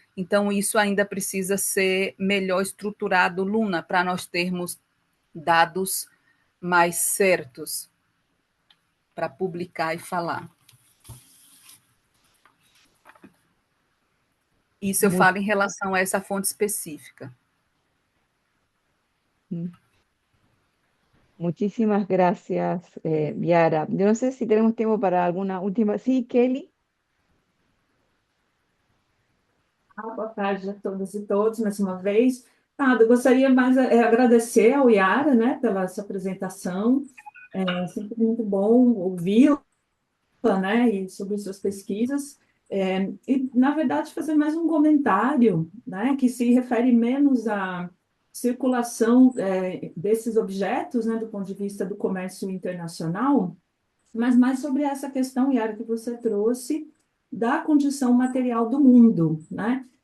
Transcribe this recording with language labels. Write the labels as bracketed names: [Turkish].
[Portuguese] Então, isso ainda precisa ser melhor estruturado, Luna, para nós termos dados mais certos para publicar e falar. Isso eu Mu- falo em relação a essa fonte específica. [Spanish] Muchísimas gracias, Yara. Yo no sé si tenemos tiempo para alguna última. Sí, Kelly. [Portuguese] Boa tarde a todas e todos, mais uma vez. Eu gostaria mais agradecer ao Yara, né, pela essa apresentação. É sempre muito bom ouvi-la, né, e sobre suas pesquisas. E, na verdade, fazer mais um comentário, né, que se refere menos à circulação, desses objetos, né, do ponto de vista do comércio internacional, mas mais sobre essa questão, Yara, que você trouxe da condição material do mundo, né?